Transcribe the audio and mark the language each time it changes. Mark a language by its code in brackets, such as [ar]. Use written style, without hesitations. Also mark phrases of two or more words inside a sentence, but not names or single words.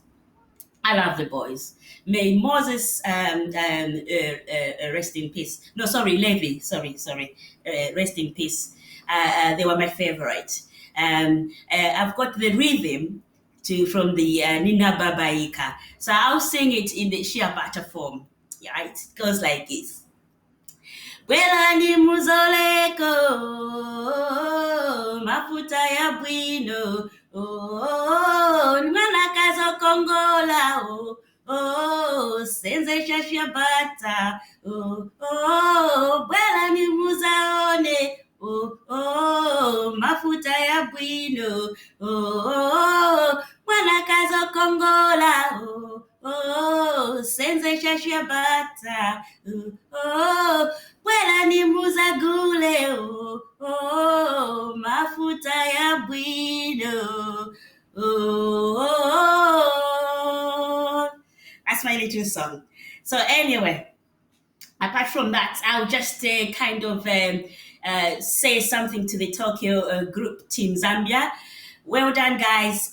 [en] I love the boys. May Moses rest in peace. No, sorry, Levi. Sorry. Rest in peace. They were my favorite. I've got the rhythm from the Nina Babaika. So I'll sing it in the shea butter form. Yeah, it goes like this. [ny] Gwelani muzoleko, mafuta ya bwino, nwana kazo kongola, senze shashia bata, gwelani muzaone, mafuta ya bwino, nwana kazo kongola, senze shashia bata, wela ni muzagule, mafuta ya bwino. [en] That's my little song. So anyway, apart from that, I'll just kind of say something to the Tokyo group Team Zambia. Well done, guys.